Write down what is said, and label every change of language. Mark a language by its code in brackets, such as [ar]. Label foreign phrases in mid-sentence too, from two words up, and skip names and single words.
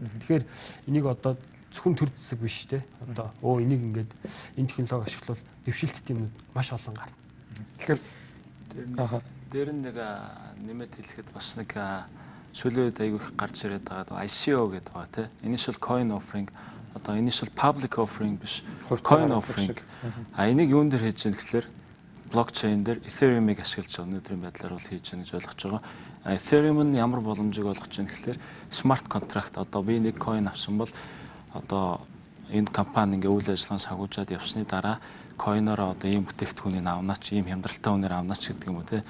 [mn] Тэгэхээр энийг одоо зөвхөн төр зэсэг биш тий. Одоо энийг ингээд энэ технологи ашиглавал дэвшилтт юмнууд маш олон гарна. Тэгэхээр дээр нэг нэмэт хэлэхэд бас нэг сүүлийн үед айгүй их гарч ирээд байгаа ICO гэдэг байгаа тий. [en] Initial coin offering [mn] одоо [en] initial public offering [mn] биш [en] coin offering. [mn] Энийг юун дээр хийж байгаа гэхээр блокчейн дээр Ethereum-ыг ашиглаж өнөөдрийн байдлаар бол хийж байгаа гэж ойлгож байгаа. Ethereum нь ямар боломжийг олгож байна гэхээр [en] smart contract [mn] одоо би нэг coin авсан бол одоо энэ компани ингээ үйл ажиллагаа сагуулжаад явсны дараа койнороо одоо ийм бүтээгдэхүүнийг авнаач, ийм хямдралтай үнээр авнаач гэдэг юм уу те.